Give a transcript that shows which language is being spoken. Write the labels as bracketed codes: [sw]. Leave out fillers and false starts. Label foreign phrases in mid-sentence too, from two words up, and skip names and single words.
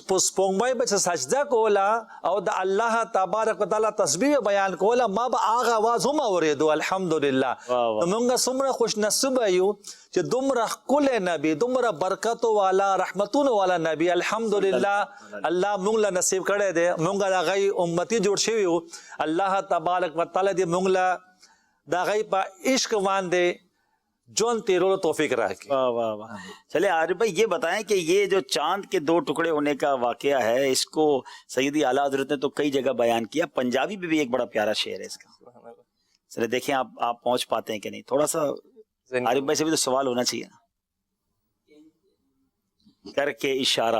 [ps] په سپوږمۍ به چې سجده کوله او د [ar] الله تبارک وتعالی [ps] تسبیح بیان کوله ما به هغه اواز هم اورېدو الحمدلله نو موږ څومره خوش نصیبه یو چې دومره ښکلی نبي دومره برکتو والا رحمتونو والا نبي الحمدلله الله موږ له نصیب کړی دی موږ د هغې امتي جوړ شوي یو [ar] الله تبارک وتعالی [ps] دې موږ له د هغې په عشق باندې جون تیرو توفیق راکی [ur] چلے عارف بھائی یہ بتائیں کہ یہ جو چاند کے 2 ٹکڑے ہونے کا واقعہ ہے اس کو سیدی اعلیٰ حضرت نے تو کئی جگہ بیان کیا پنجابی میں بھی ایک بڑا پیارا شعر ہے اس کا چلے دیکھیں آپ پہنچ پاتے ہیں کہ نہیں تھوڑا سا عارف بھائی سے بھی تو سوال ہونا چاہیے نا کر کے اشارہ